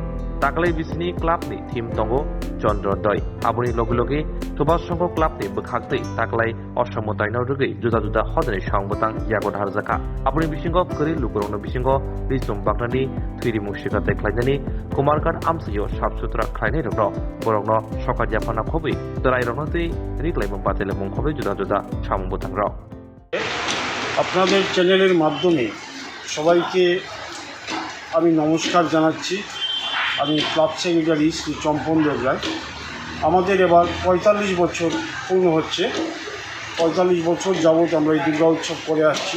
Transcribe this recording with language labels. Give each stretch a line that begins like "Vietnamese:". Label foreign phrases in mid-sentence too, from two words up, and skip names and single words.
Kok Borok: taklai bisini club ni thim tongo Chandrodoi abuni logi tobas songko club ni bekhakte taklai osam mutainok rugi juda juda hodani sangbotang yago dharjaka abuni bisingo kori lukurongno bisingo risum baknani thiri mushika teklainani kumarkat amsayo sabsutra khlainai rokno borokno sokar japana khobi dorai ronoti riklai mongpatele mongkhobe juda juda samongbotang rok
Bangla: আপনাদের চ্যানেলের মাধ্যমে সবাইকে আমি নমস্কার জানাচ্ছি। আমি ক্লাব সেক্রেটারি শ্রী চম্পন দেবরায়। আমাদের এবার ৪৫ বছর পূর্ণ হচ্ছে। ৪৫ বছর যাবৎ আমরা এই দুর্গা উৎসব করে আসছি।